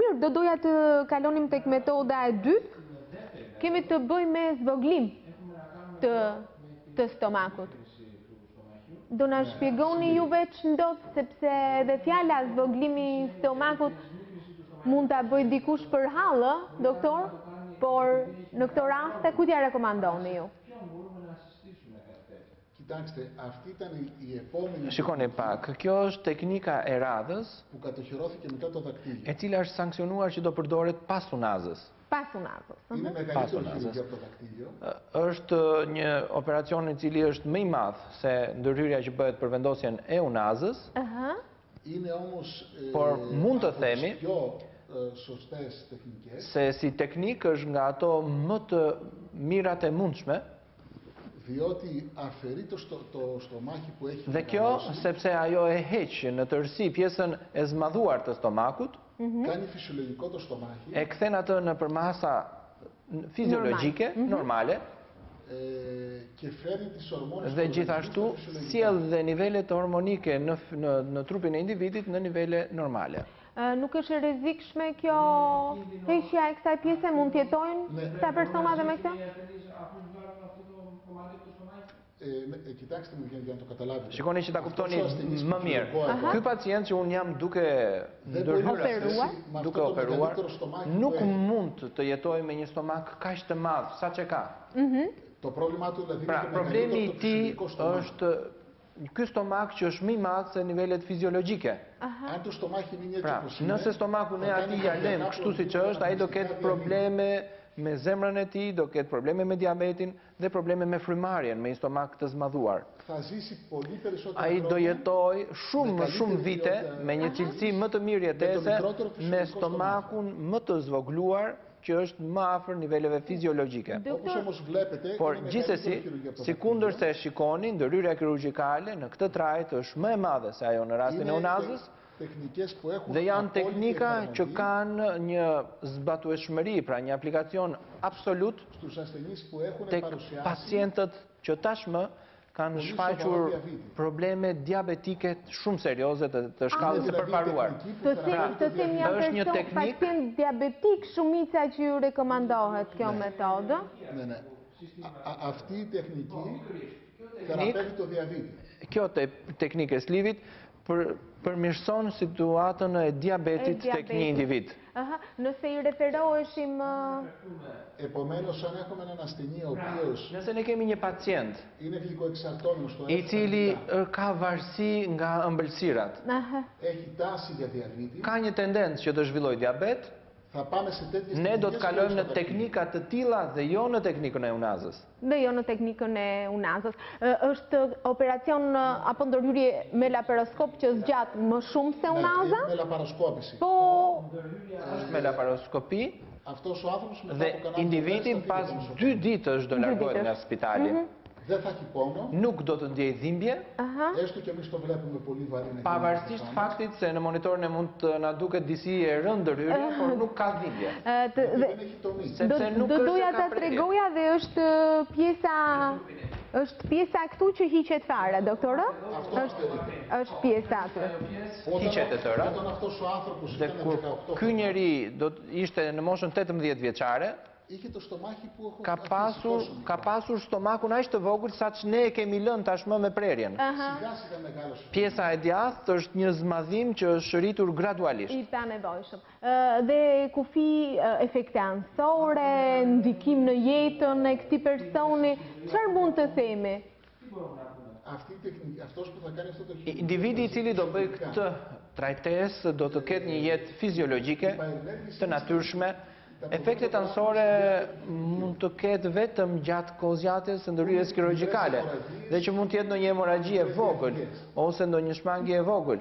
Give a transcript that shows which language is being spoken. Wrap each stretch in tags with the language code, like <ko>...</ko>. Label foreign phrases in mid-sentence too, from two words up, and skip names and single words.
<sq>Mirë, do doja të kalonim tek metoda e dytë. Kemi të bëjmë me zvoglim të stomakut. Do na shpjegoni juve ç'ndodh, sepse edhe fjala zvoglimi i stomakut mund ta bëj dikush për hallë, doktor, por në këto raste ku t'ja rekomandoni ju?</sq> <el>Κοιτάξτε, αυτή ήταν η επόμενη.</el> <sq>Shikoni pak, kjo është teknika e radhës</sq> <el>Που κατοχυρώθηκε μετά το δακτύλιο.</el> <sq>e cila është sankcionuar që do përdoret pas unazës. Pas unazës.</sq> <el>Είναι μεγαλύτερο χειρουργείο από το δακτύλιο.</el> <sq>Është një operacion i cili është më i madh se ndërhyrja që bëhet për vendosjen e unazës.</sq> <el>Είναι όμως</el> <sq>Por mund të themi</sq> <el>πιο σωστές τεχνικές.</el> <sq>Se si teknikë është nga ato më të mirat e mundshme.</sq> <el>Διότι αφαιρεί το στομάχι που έχει.</el> <sq>Dhe kjo sepse ajo e heq në tërësi pjesën e zmadhuar të stomakut.</sq> <el>Κάνει φυσιολογικό το στομάχι.</el> <sq>E kthen atë në përmasa fiziologjike, normale.</sq> <el>Και φέρνει τις ορμόνες.</el> <sq>Dhe gjithashtu sjell dhe nivelet hormonike në trupin e individit në nivele normale. Nuk është e rrezikshme kjo heqja e kësaj pjese, mund të jetojnë këta persona dhe me këtë?</sq> <el>Κοιτάξτε μου για να το καταλάβετε.</el> <sq>Shikoni që ta kuptoni më mirë. Ky pacient që un jam duke operuar, nuk mund të jetojë me një stomak kaq të madh sa që ka.</sq> <el>Το πρόβλημά του δηλαδή</el> <sq>Pra, problemi i tij është ky stomak që është më i madh se nivelet fiziologjike.</sq> <el>Αν το στομάχι μείνει έτσι</el> <sq>Pra,</sq> <el>όπως είναι,</el> <sq>nëse stomakun e atij ja lëm kështu siç është, ai do ketë probleme me zemrën e tij, do ketë probleme me diabetin dhe probleme me frymarrjen, me një stomak të zmadhuar.</sq> <el>θα ζήσει πολύ περισσότερο.</el> <sq>Ai do jetoj shumë vite me një cilësi më të mirë jetese, me stomakun më të zvogluar që është më afër niveleve fiziologjike.</sq> <el>Όπως όμως βλέπετε,</el> <sq>Por</sq> <el>είναι</el> <sq>gjithsesi,</sq> <el>μεγαλύτερο χειρουργείο από το</el> <sq>sikundër</sq> <el>δακτύλιο.</el> <sq>se shikoni, ndërhyrja kirurgjikale në këtë trajt është më e madhe se ajo në rastin e unazës, Dhe janë teknika që kanë një zbatueshmëri, pra një aplikacion absolut tek pacientët që tashmë kanë shfaqur probleme diabetike shumë serioze të shkallës së përparuar. Të them një person pacient diabetik, shumica që ju rekomandohet kjo metodë?</sq> <el>Ναι. Αυτή η τεχνική θεραπεύει το διαβήτη.</el> <sq>Kjo teknikë e slivit përmirëson situatën e diabetit tek një individ. Nëse i referoheshim...</sq> <el>Επομένως, αν έχουμε έναν ασθενή ο οποίος</el> <sq>Nëse ne kemi një pacient</sq> <el>είναι γλυκοεξαρτώμενος στο</el> <sq>i cili ka varësi nga ëmbëlsirat,</sq> <el>έχει τάση για διαβήτη,</el> <sq>ka një tendencë që të zhvillojë diabet,</sq> <el>θα πάμε σε τέτοιες</el> <sq>ne do të</sq> <el>τεχνικές</el> <sq>kalojmë në</sq> <el>χωρίς</el> <sq>teknika të tilla dhe jo në teknikën e unazës. Dhe jo në teknikën e unazës. Është operacion apo ndërhyrje me laparoskop që zgjat më shumë se unaza?</sq> <el>με λαπαροσκόπηση.</el> <sq>Po, Është me laparoskopi</sq> <el>Αυτός ο άνθρωπος μετά</el> <sq>dhe</sq> <el>από κανένα</el> <sq>individi pas 2 ditësh do largohet nga spitali.</sq> <el>δεν θα έχει πόνο,</el> <sq>Nuk do të ndjej dhimbje,</sq> <el>έστω και εμείς το βλέπουμε πολύ βαρύ να γίνει</el> <sq>pavarësisht faktit se në monitorin e mund të na duket disi e rëndë ndërhyrje, por nuk ka dhimbje.</sq> <el>δεν έχει τομή.</el> <sq>Sepse nuk do është doja ka ta prekje. tregoja dhe është pjesa këtu që hiqet fare, doktorë? Është pjesa aty. Hiqet e tëra.</sq> <el>Όταν αυτός ο άνθρωπος</el> <sq>Dhe</sq> <el>ήταν</el> <sq>kur 18 ky njeri do të ishte në moshën 18 vjeçare,</sq> <el>είχε το στομάχι που έχω</el> <sq>ka pasur stomakun aq të vogël sa që ne e kemi lënë tashmë me prerjen.</sq> <el>σιγά σιγά μεγάλωσε.</el> <sq>Pjesa e djathtë është një zmadhim që është shëritur gradualisht. I pa nevojshëm. Dhe kufi efekte anësore, ndikim në jetën e këtij personi, çfarë mund të themi?</sq> <el>Αυτή η τεχνική, αυτός που θα κάνει αυτό το χειρουργείο,</el> <sq>Individi i cili do bëj këtë trajtesë do të ketë një jetë fiziologjike, të natyrshme. Efektet anësore mund të ketë vetëm gjatë kozjatjes së ndërhyrjes kirurgjikale, dhe që mund të jetë ndonjë hemoragji e vogël ose ndonjë shmangje e vogël.</sq>